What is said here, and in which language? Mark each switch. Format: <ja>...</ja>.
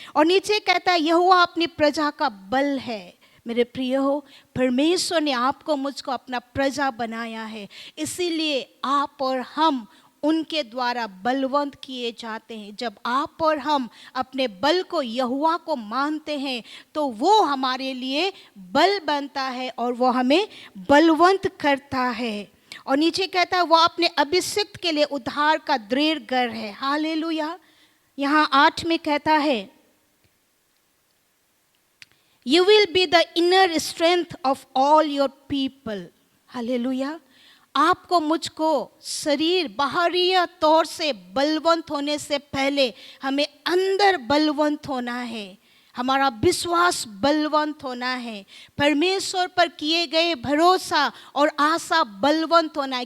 <hi>और नीचे कहता है, यहोवा अपनी प्रजा का बल है। मेरे प्रिय हो, परमेश्वर ने आपको मुझको अपना प्रजा बनाया है, इसीलिए आप और हम उनके द्वारा बलवंत किए जाते हैं। जब आप और हम अपने बल को यहोवा को मानते हैं तो वो हमारे लिए बल बनता है और वो हमें बलवंत करता है। और नीचे कहता है, वो अपने अभिषिक्त के लिए उद्धार का दृढ़ गर है। हालेलुया। यहाँ 8 में कहता है,</hi> <en>You will be the inner strength of all your people.</en> <hi>Hallelujah. आपको मुझको शरीर बाहरी तौर से बलवंत होने से पहले हमें अंदर बलवंत होना है, हमारा विश्वास बलवंत होना है, परमेश्वर पर किए गए भरोसा और आशा बलवंत होना है।</hi>